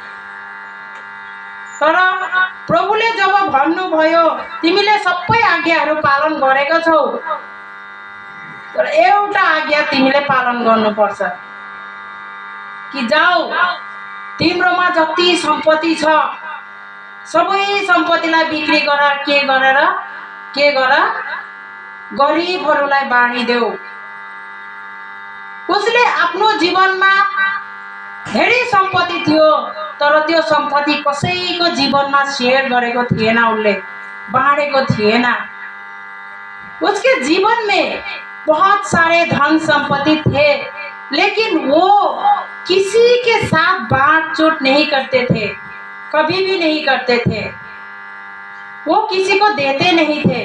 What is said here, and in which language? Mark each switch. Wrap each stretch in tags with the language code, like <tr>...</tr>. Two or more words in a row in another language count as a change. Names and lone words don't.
<ne>तर प्रभुले जब भन्नुभयो तिमीले सबै आज्ञाहरू पालन गरेको छौ, तर एउटा आज्ञा तिमीले पालन गर्नुपर्छ कि जाऊ तिम्रोमा जति सम्पत्ति छ सबै सम्पत्तिलाई बिक्री गरेर के गर, गरिबहरूलाई बाँडिदेऊ। उसले आफ्नो जीवनमा धेरै सम्पत्ति थियो, तर त्यो सम्पत्ति कसैको जीवनमा शेयर गरेको थिएन, उसले बाँडेको थिएन।</ne> <hi>उसके जीवन में बहुत सारे धन संपत्ति थे, लेकिन वो किसी के साथ बाँट-चूट नहीं करते थे, कभी भी नहीं करते थे। वो किसी को देते नहीं थे।</hi>